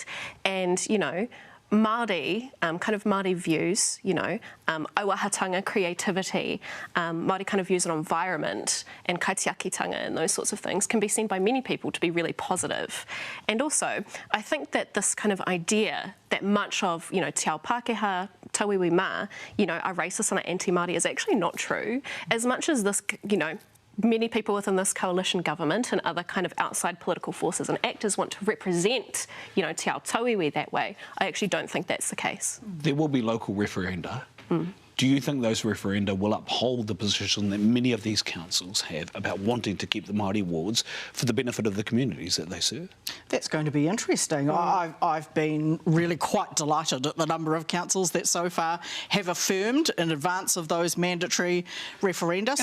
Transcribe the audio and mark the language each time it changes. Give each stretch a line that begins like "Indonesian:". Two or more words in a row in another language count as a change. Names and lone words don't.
English: And, Māori, kind of Māori views, auahatanga, creativity, Māori kind of views on environment and kaitiakitanga and those sorts of things can be seen by many people to be really positive. And also, I think that this kind of idea that much of,
Māori: te ao Pākehā, tauiwi mā,
English: are racist and are anti-Māori is actually not true. As much as this, many people within this coalition government and other kind of outside political forces and actors want to represent,
Māori: te ao tauiwi
English: that way, I actually don't think that's the case. There will be local referenda. Do you think those referenda will uphold the position that many of these councils have about wanting to keep the Māori wards for the benefit of the communities that they serve? That's going to be interesting. I've been really quite delighted at the number of councils that so far have affirmed in advance of those mandatory referenda.